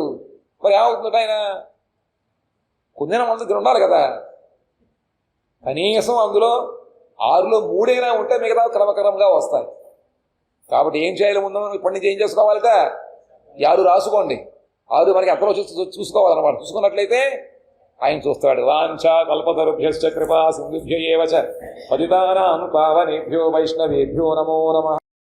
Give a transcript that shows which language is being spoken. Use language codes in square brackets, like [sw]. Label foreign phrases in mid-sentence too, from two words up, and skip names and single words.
[te] మరి ఏమవుతుందట ఆయన కొందిన మన దగ్గర ఉండాలి కదా. కనీసం అందులో 6లో 3 ఉంటే మిగతా క్రమక్రమంగా వస్తాయి. కాబట్టి ఏం చేయాలి, ముందు ఇప్పటి నుంచి ఏం చేసుకోవాలిట, 6 రాసుకోండి. 6 మనకి ఎంతలో చూసుకోవాలన్నమాట. చూసుకున్నట్లయితే ఆయన చూస్తాడు. [sa] वाञ्छा कल्पतरुभ्यश्च कृपा सिन्धुभ्य एव च पतितानां पावनेभ्यो वैष्णवेभ्यो नमो नमः.